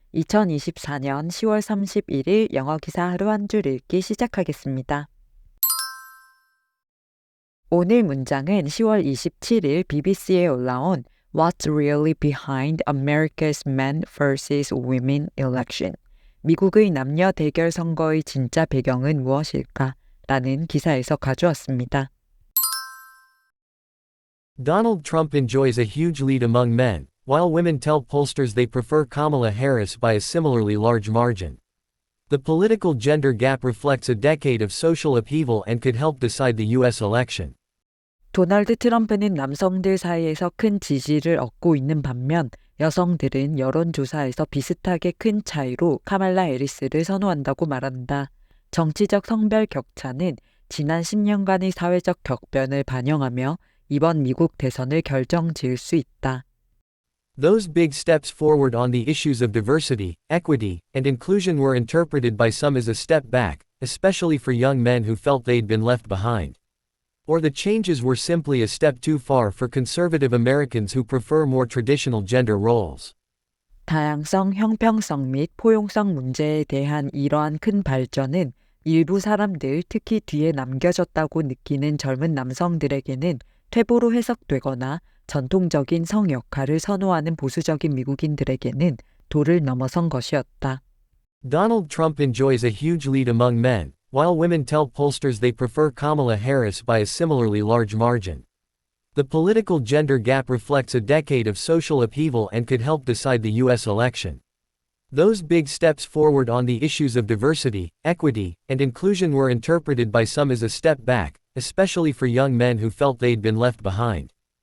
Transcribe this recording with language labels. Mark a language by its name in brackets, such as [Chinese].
[Korean] 2024년 10월 31일 영어 기사 하루 한 줄 읽기 시작하겠습니다. 오늘 문장은 10월 27일 BBC에 올라온 [English] What's Really Behind America's Men vs. Women Election? [Korean] 미국의 남녀 대결 선거의 진짜 배경은 무엇일까? 라는 기사에서 가져왔습니다. [English] Donald Trump enjoys a huge lead among men, while women tell pollsters they prefer Kamala Harris by a similarly large margin. The political gender gap reflects a decade of social upheaval and could help decide the U.S. election. [Korean] 도널드 트럼프는 남성들 사이에서 큰 지지를 얻고 있는 반면 여성들은 여론조사에서 비슷하게 큰 차이로 카말라 해리스를 선호한다고 말한다. 정치적 성별 격차는 지난 10년간의 사회적 격변을 반영하며 이번 미국 대선을 결정지을 수 있다. [English] Those big steps forward on the issues of diversity, equity, and inclusion were interpreted by some as a step back, especially for young men who felt they'd been left behind. Or the changes were simply a step too far for conservative Americans who prefer more traditional gender roles. [Korean] 다양성, 형평성 및 포용성 문제에 대한 이러한 큰 발전은 일부 사람들, 특히 뒤에 남겨졌다고 느끼는 젊은 남성들에게는 퇴보로 해석되거나 전통적인 성 역할을 선호하는 보수적인 미국인들에게는 도를 넘어선 것이었다. [English] Donald Trump enjoys a huge lead among men, while women tell pollsters they prefer Kamala Harris by a similarly large margin. The political gender gap reflects a decade of social upheaval and could help decide the U.S. election. Those big steps forward on the issues of diversity, equity, and inclusion were interpreted by some as a step back, especially for young men who felt they'd been left behind.